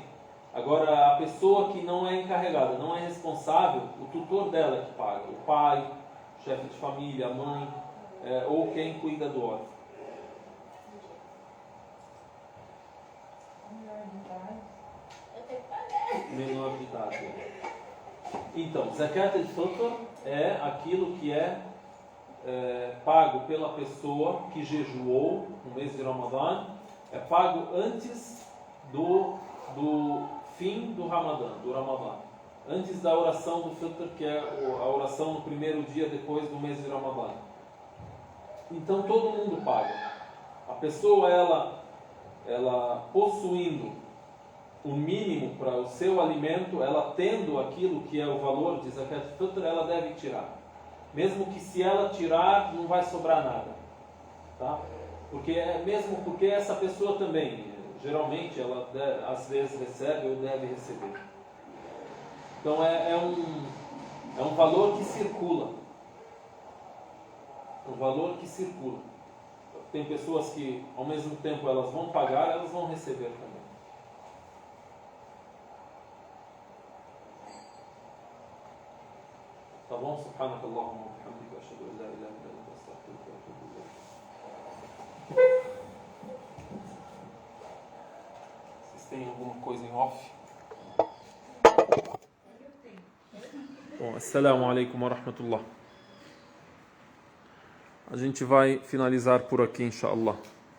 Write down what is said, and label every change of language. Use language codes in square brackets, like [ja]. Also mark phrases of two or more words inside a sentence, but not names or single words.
[pt] Agora, a pessoa que não é encarregada, não é responsável, o tutor dela é que paga. O pai, o chefe de família, a mãe, ou quem cuida do órfão. Eu tenho que pagar. Menor de idade. Então, [ar] زكاة الفطر [pt] é aquilo que é pago pela pessoa que jejuou no mês de Ramadã, é pago antes do fim do Ramadã, antes da oração do Fitr, que é a oração no primeiro dia depois do mês de Ramadã. Então todo mundo paga. A pessoa, ela possuindo o mínimo para o seu alimento, ela tendo aquilo que é o valor de [ar] زكاة الفطر, [pt] ela deve tirar. Mesmo que se ela tirar, não vai sobrar nada. Tá? Mesmo porque essa pessoa também, geralmente, ela às vezes recebe ou deve receber. Então é um valor que circula. Um valor que circula. Tem pessoas que, ao mesmo tempo, elas vão pagar, elas vão receber também. Tá bom? [ar] سبحانك اللهم وبحمدك، أشهد أن لا إله إلا أنت، أستغفرك وأتوب إليك. [pt] tem alguma coisa em off. Bom, [ar] السلام عليكم ورحمة الله. [pt] A gente vai finalizar por aqui, inshallah.